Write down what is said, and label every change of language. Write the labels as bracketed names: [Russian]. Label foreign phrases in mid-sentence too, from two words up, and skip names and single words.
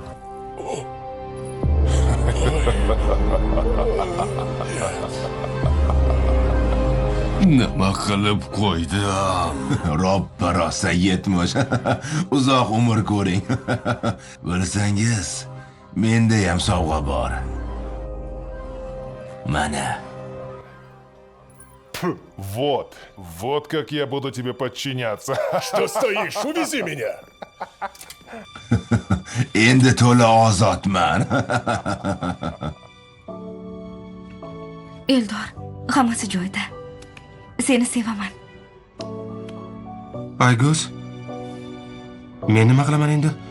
[Uzbek] Nima qilib qo'ydim? Robba rosa 70. Uzoq umr ko'ring. Bilsangiz, menda ham sovg'a bor. Mana. [Russian] Вот как я буду тебе подчиняться. Что стоишь? Увези меня. [Uzbek] Endi to'la ozodman. Eldor, hammasi joyida. Seni sevaman. Ayguz, men nima qilaman endi?